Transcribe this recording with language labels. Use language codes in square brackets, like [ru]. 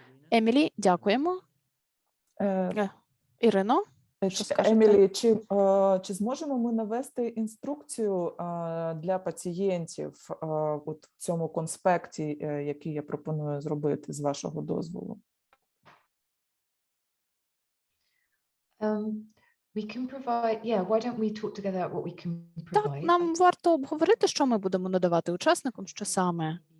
[uk] Емілі, дякуємо. Ірино, що скажете? Емілі, чи зможемо ми навести інструкцію для пацієнтів в цьому конспекті, який я пропоную зробити, з вашого дозволу? [en] We can provide, why don't we talk together what we can provide? [uk] Так, нам варто обговорити, що ми будемо надавати учасникам, що саме.